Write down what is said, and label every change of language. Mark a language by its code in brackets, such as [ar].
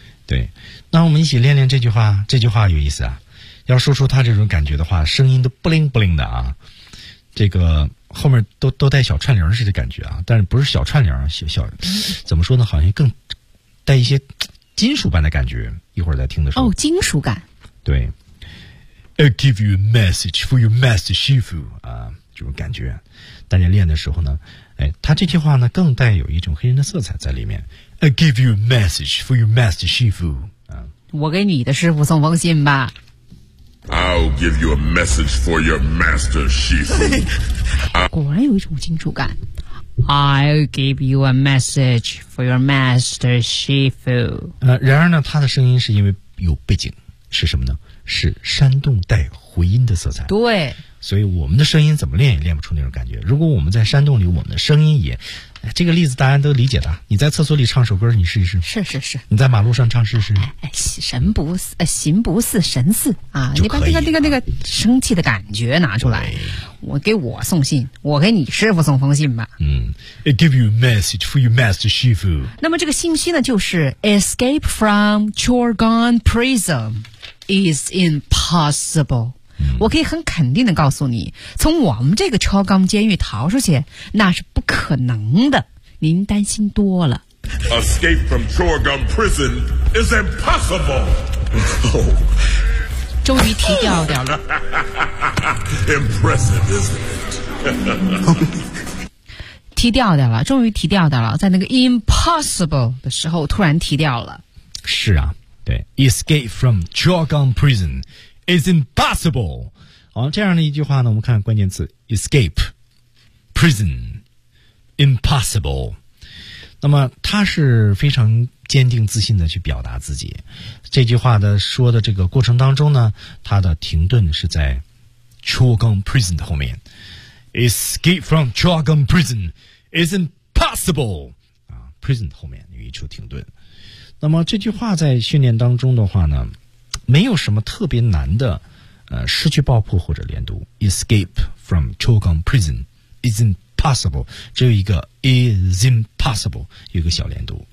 [zh] 对，那我们一起练练这句话，这句话有意思啊。要说出他这种感觉的话，声音都不灵不灵的啊，这个后面都带小串铃似的感觉啊，但是不是小串铃，小怎么说呢？好像更带一些。金属般的感觉，一会儿再听的时候哦，金属感。 [en] 对 ，I'll give you a message for your master Shifu [zh] 啊，这种感觉。大家练的时候呢，哎，他这句话呢更带有一种黑人的色彩在里面。 [en] I'll give you a message for your master Shifu 啊， [zh] 我给你的师傅送封信吧。 [en] I'll give you a message for your master Shifu 。 [zh] 果然有一种金属感。 [en] I'll give you a message for your master Shifu. [zh] 然而呢，他的声音是因为有背景，是什么呢？是山洞带回音的色彩。对，所以我们的声音怎么练也练不出那种感觉。如果我们在山洞里，我们的声音也……这个例子大家都理解的。你在厕所里唱首歌，你试一试。是是是。你在马路上唱试试。神不似，形不似神似啊！你把那个生气的感觉拿出来。我给我送信，我给你师傅送封信吧。 [en] 嗯 ，I give you a message for your master Shifu。 [zh] 那么这个信息呢，就是 [en] Escape from Chorgon Prison is impossible。 [zh] 我可以很肯定的告诉你，从我们这个超钢监狱逃出去，那是不可能的。您担心多了。 [en] Escape from Chorgon Prison is impossible. [zh] 终于提调调了。 [en] Impressive, isn't it? [zh] 提调调了，终于提调调了，在那个 impossible 的时候突然提调了。是啊，对 [en] ，Escape from Chorgon Prison。 It's impossible. [zh] 好，这样的一句话呢，我们看关键词 escape, prison, impossible. 那么他是非常坚定自信的去表达自己。这句话的说的这个过程当中呢，他的停顿是在 Chorgon Prison 的后面。 [en] Escape from Chorgon Prison is impossible. [zh] 啊 ，prison 后面有一处停顿。那么这句话在训练当中的话呢？没有什么特别难的，失去爆破或者连读 ， [en] escape from Chorgon Prison is impossible， [zh] 只有一个 is impossible， 有一个小连读